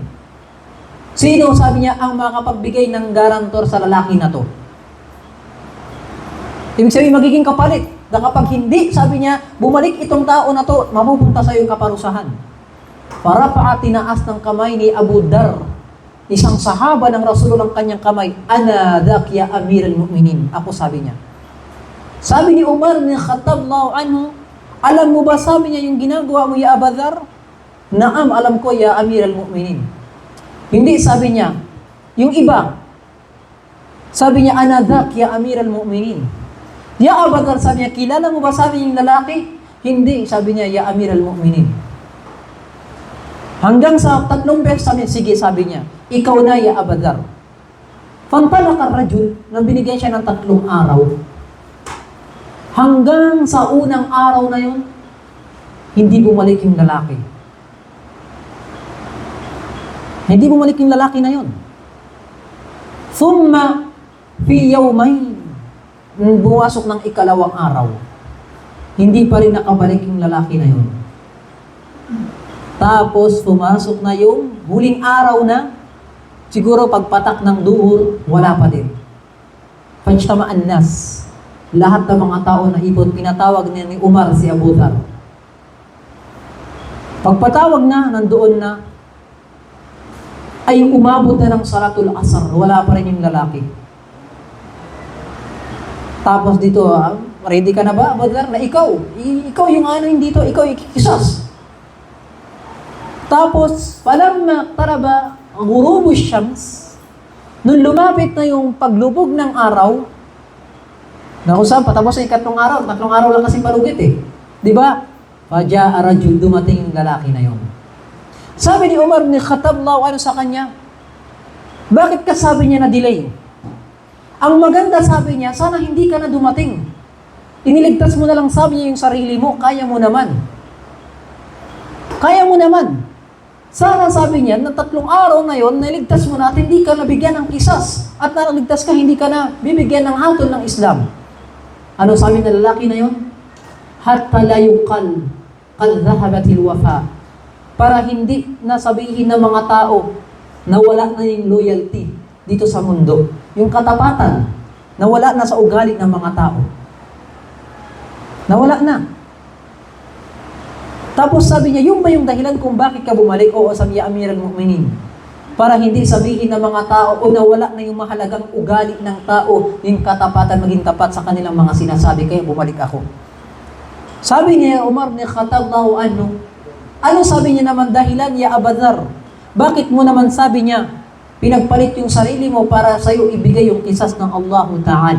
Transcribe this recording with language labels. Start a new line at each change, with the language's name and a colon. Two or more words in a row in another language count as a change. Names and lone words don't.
Filipino: Sino, sabi niya, ang makapagbigay ng garantor sa lalaki na to? Ibig sabihin, magiging kapalit. Na kapag hindi, sabi niya, bumalik itong tao na to, mapupunta sa iyo yung kaparusahan. Para tinaas ng kamay ni Abu Dar, isang sahaba ng Rasulullah, ang kanyang kamay,
Arabic: أنا ذاك يا أمير المؤمنين.
Filipino: Ako, sabi niya. Sabi ni Umar ni Khattab anhu, alam mo ba, sabi niya, yung ginagawa mo,
Arabic: يا أبا ذر? Naam,
Filipino: alam ko,
Arabic: يا أمير المؤمنين.
Filipino: Hindi, sabi niya, yung iba, sabi niya,
Arabic: أنا ذاك يا أمير المؤمنين. يا أبا ذر,
Filipino: sabi niya, kilala mo ba, sabi yung lalaki? Hindi, sabi niya,
Arabic: يا أمير المؤمنين.
Filipino: Hanggang sa 3 beses, sabi niya, sige, sabi niya, ikaw na,
Arabic: يا أبا ذر. فانطلق الرجل,
Filipino: nang binigyan siya ng 3 araw. Hanggang sa unang araw na yun, hindi bumalik yung lalaki. Hindi bumalik yung lalaki na yun.
Arabic: ثم في يومين,
Filipino: bumasok ng 2nd araw, hindi pa rin nakabalik yung lalaki na yun. Tapos pumasok na yung huling araw na, siguro pagpatak ng duhur, wala pa din.
Arabic: فاجتمع الناس,
Filipino: lahat ng mga tao na ipon, pinatawag niya ni Umar si Abu Dhar. Pagpatawag na, nandoon na, ay umabot na ng
Arabic: صلاة العصر,
Filipino: wala pa rin yung lalaki. Tapos dito, ready ka na ba, Abu Dhar, na ikaw yung ano yung dito, ikaw yung kisas. Tapos,
Arabic: فلما قرب غروب الشمس,
Filipino: nung lumapit na yung paglubog ng araw, na kung saan, patapos sa 3 araw, 3 araw lang kasi palugit di ba?
Arabic: فجاء الرجل,
Filipino: dumating yung lalaki na yun. Sabi ni Umar ni Khattab ano sa kanya, bakit ka, sabi niya, na delay? Ang maganda, sabi niya, sana hindi ka na dumating. Iniligtas mo na lang, sabi niya, yung sarili mo, kaya mo naman. Kaya mo naman. Sana, sabi niya, na 3 araw na yon, nailigtas mo na at hindi ka nabigyan ng kisas. At naligtas ka, hindi ka na bibigyan ng hatol ng Islam. Ano sabi ng lalaki na yon?
Arabic: حتى لا يقال قد ذهب الوفاء.
Filipino: Para hindi nasabihin ng mga tao na wala na yung loyalty dito sa mundo. Yung katapatan, nawala na sa ugali ng mga tao. Nawala na. Tapos sabi niya, yung ba yung dahilan kung bakit ka bumalik? Oo, sabi niya,
Arabic: أمير المؤمنين.
Filipino: Para hindi sabihin ng mga tao o nawala na yung mahalagang ugali ng tao, yung katapatan maging tapat sa kanilang mga sinasabi, kaya bumalik ako. Sabi niya, Umar ni Khattab anhu, ano sabi niya naman dahilan,
Arabic: يا أبا ذر?
Filipino: Bakit mo naman, sabi niya, pinagpalit yung sarili mo para sa iyo ibigay yung kisas ng Allah Ta'ala?